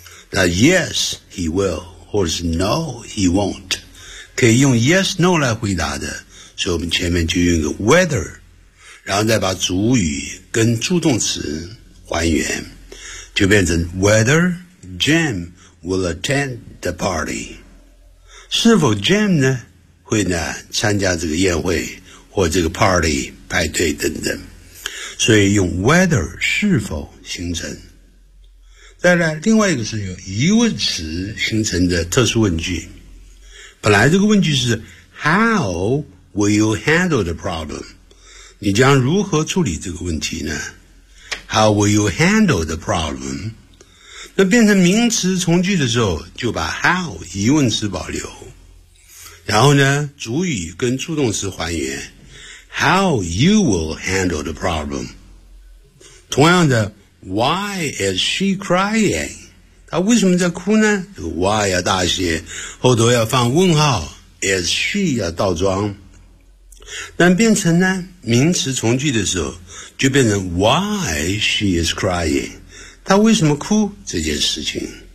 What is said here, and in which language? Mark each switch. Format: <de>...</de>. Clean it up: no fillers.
<zh>那</zh> <en>yes he will</en> <zh>或者是</zh> <en>no he won't，</en> <zh>可以用 yes no 来回答的，所以我们前面就用一个 whether， 然后再把主语跟助动词还原，就变成</zh> <en>whether Jim will attend the party，</en> <zh>是否 Jim 呢会呢参加这个宴会或这个 party 派对等等，所以用 whether 是否形成。再来另外一个是用疑问词形成的特殊问句，本来这个问句是</zh> <en>howWill you handle the problem?</en> <zh>你将如何处理这个问题呢？</zh> <en>How will you handle the problem?</en> <zh>那变成名词从句的时候，就把 how 疑问词保留，然后呢，主语跟助动词还原</zh> <en>How you will handle the problem? 同样的 Why is she crying?</en> <zh>她为什么在哭呢？这个 why 要大写，后头要放问号，</zh> <en>Is she</en> <zh>要倒装。但变成呢名词从句的时候，就变成</zh> <en>why she is crying，</en> <zh>她为什么哭这件事情。</zh>